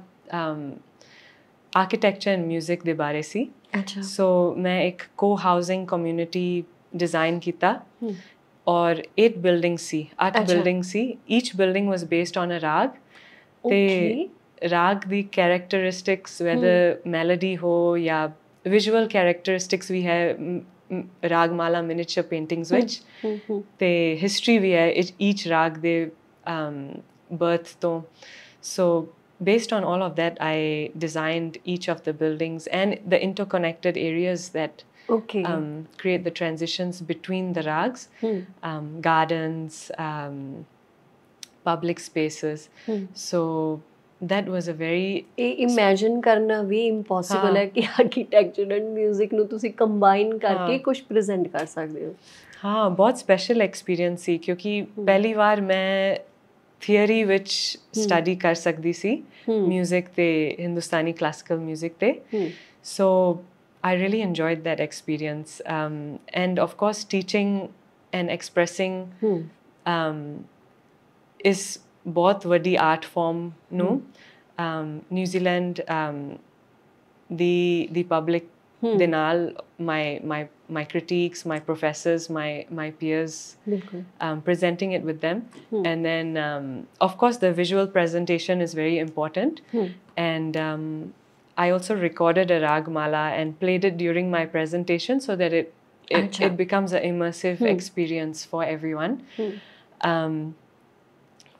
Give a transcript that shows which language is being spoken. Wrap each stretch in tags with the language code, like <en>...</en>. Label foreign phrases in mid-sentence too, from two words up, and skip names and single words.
<en>architecture and music</en> <pa>ਦੇ ਬਾਰੇ ਸੀ ਸੋ ਮੈਂ ਇੱਕ</pa> <en>co housing community</en> <pa>ਡਿਜ਼ਾਈਨ ਕੀਤਾ ਔਰ 8 ਬਿਲਡਿੰਗ ਸੀ 8 ਬਿਲਡਿੰਗ ਸੀ</pa> <en>each building was based on a raag</en> <pa>ਤੇ ਰਾਗ ਦੀ ਕੈਰੈਕਟਰਿਸਟਿਕਸ</pa> <en>whether melody</en> <pa>ਹੋ ਜਾਂ</pa> <en>visual characteristics</en> <pa>ਵੀ ਹੈ ਰਾਗਮਾਲਾ</pa> <en>miniature paintings</en> <pa>ਵਿੱਚ ਤੇ ਹਿਸਟਰੀ ਵੀ ਹੈ ਈਚ ਰਾਗ ਦੇ ਬਰਥ ਤੋਂ</pa> <en>so based on all of that I designed each of the buildings and the interconnected areas that create the transitions between the rags gardens public spaces so that was a very</en> <pa>imagine karna vi impossible hai ki</pa> <en>architecture and music</en> <pa>ਨੂੰ ਤੁਸੀਂ combine ਕਰਕੇ ਕੁਝ present ਕਰ ਸਕਦੇ ਹੋ ਹਾਂ ਬਹੁਤ</pa> <en>special experience</en> <pa>ਸੀ ਕਿਉਂਕਿ ਪਹਿਲੀ ਵਾਰ ਮੈਂ theory ਵਿੱਚ study ਕਰ ਸਕਦੀ ਸੀ music ਤੇ ਹਿੰਦੁਸਤਾਨੀ</pa> <en>classical music</en> <pa>ਤੇ</pa> <en>so I really enjoyed that experience and of course teaching and expressing is</en> <pa>ਬਹੁਤ ਵੱਡੀ</pa> <en>art form ਨੂੰ New Zealand the public</en> <pa>ਦੇ ਨਾਲ</pa> <en>my critiques, my professors, my peers, presenting it with them. And then, of course, the visual presentation is very important. And I also recorded a ragmala and played it during my presentation so that it becomes an immersive experience for everyone.</en>